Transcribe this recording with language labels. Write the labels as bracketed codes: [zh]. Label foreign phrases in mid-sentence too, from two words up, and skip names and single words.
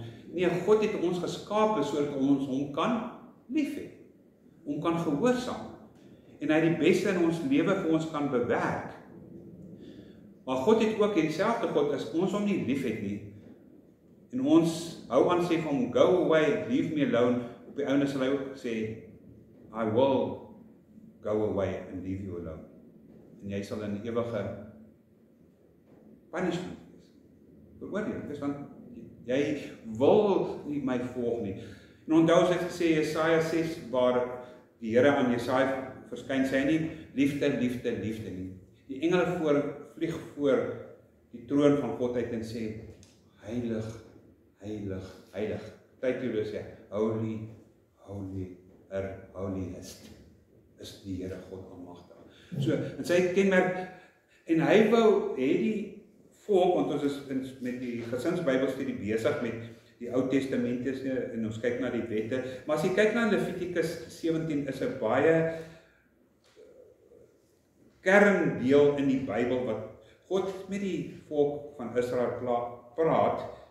[af] Nee, God het ons geskape sodat ons hom kan lief hê, hom kan gehoorsaam. En hy die beste in ons lewe vir ons kan bewerk. Maar God het ook dieselfde God as ons hom nie lief het nie. En ons hou aan sê van [en] go away, leave me alone. [af] Op die ouene sal hy ook sê, [en] I will go away and leave you alone. [af] En jy sal in ewige punishment wees. Veroordeel, dis want jy wil nie my volg nie. En onthou as ek gesê Jesaja 6 waar die Here aan Jesaja verskyn, sê hy nie liefde, liefde, liefde nie. Die engele vlieg voor die troon van God uit en sê heilig, heilig, heilig. Tydjie sê [en] holy, holy, holiest [af] is die Here God almagtig. So, en sy kenmerk, en hy wou hê die volk, want ons is met die gesinsbybelstudie besig met die Ou Testament en ons kyk na die wette, maar as jy kyk na Levitikus 17 is 'n baie kerndeel in die Bybel wat God met die volk van Israel praat.